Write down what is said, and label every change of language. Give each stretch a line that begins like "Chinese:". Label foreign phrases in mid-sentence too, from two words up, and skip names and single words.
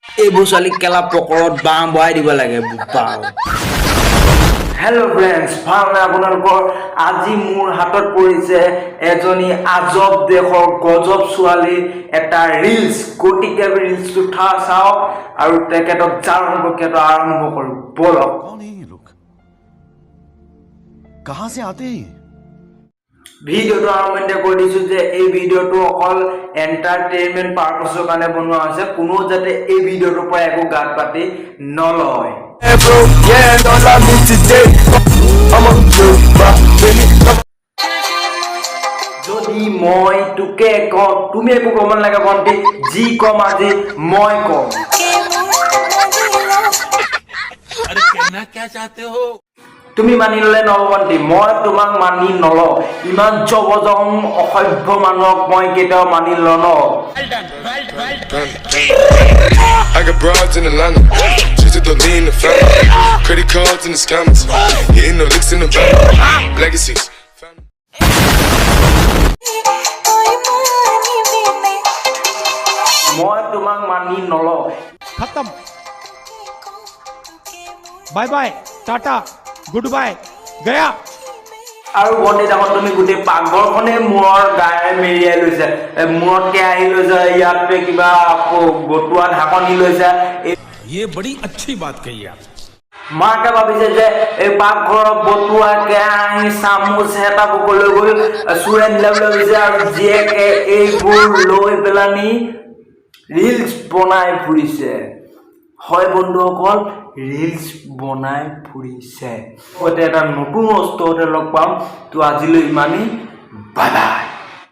Assamese: এইবোৰ ছোৱালীক কেলা পকৰত বাঁহ বহাই দিব লাগে পাও
English: hello friends
Assamese: ভালনে আপোনালোকৰ আজি মোৰ হাতত পৰিছে এজনী আজব দেশৰ গজব ছোৱালী এটা ৰিলছ গতিকে ৰিলছটো চাওক আৰু তেখেতক জানক কেটো আৰম্ভ কৰো বলক
Hindi: कौन है ये लोग कहां से आते हैं
Assamese: ভিডিওটো আৰম্ভ কৰি দিছো যে এই ভিডিওটো অকল
English: entertainment purpose
Assamese: কাৰণে বনোৱা হৈছে কোনো যাতে এই ভিডিওটোৰ পৰা একো গাত পাতি নলয় যদি মই তোকে কওঁ তুমি একো কব নালাগে ভন্টি যি কম আজি মই কম
Hindi: अरे कहना क्या चाहते हो
Assamese: তুমি মানি ললে নবন্তি মই তোমাক মানি নল ইমান জবজং অসভ্য মানুহক মই কেতিয়াও মানি লন
English: I got broads in Atlanta, just to lean the family. Credit cards in the scammers, hitting the licks in the bank. Legacies.
Assamese: মই তোমাক মানি নল
Hindi: खत्म
English: bye bye
Hindi: टाटा
English: good bye
Hindi: गया
Assamese: আৰু বন্তি দেখোন তুমি গোটেই পাকঘৰখনে মূৰৰ গায়ে মেৰিয়াই লৈছে মূৰত কেৰাহী লৈছে ইয়াতে কিবা বটুৱা ঢাকনি লৈছে
Hindi: ये बड़ी अच्छी बात कही आप
Assamese: মাকে ভাবিছে যে এই পাকঘৰৰ বটুৱা কেৰাহী চামুচ হেতা বুকলৈ গৈ চুৰে নিলাবলৈ ভাবিছে আৰু জীয়েকে এইবোৰ লৈ পেলানি ৰিলছ বনাই ফুৰিছে হয় বন্ধুসকল ৰিলছ বনাই ফুৰিছে হয়তো এটা নতুন অস্ত্ৰতে লগ পাম তো আজিলৈ ইমানেই
English: bye bye